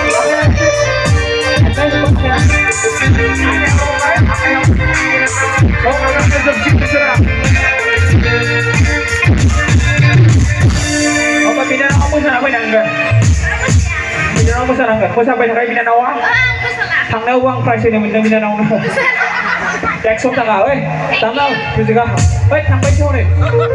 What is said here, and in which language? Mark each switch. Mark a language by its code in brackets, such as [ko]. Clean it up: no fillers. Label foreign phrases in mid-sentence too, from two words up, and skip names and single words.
[id] Apa pindah kamu sana apa enggak? Pindah kamu sana enggak? Kau sampai sekarang pindah nawa? [brx] थांनायावबो आं प्राइज होनो मोनदों बिनानावनो 100 थाखा ओइ दामनाव बुजिगा ओइ थांबायसो हनै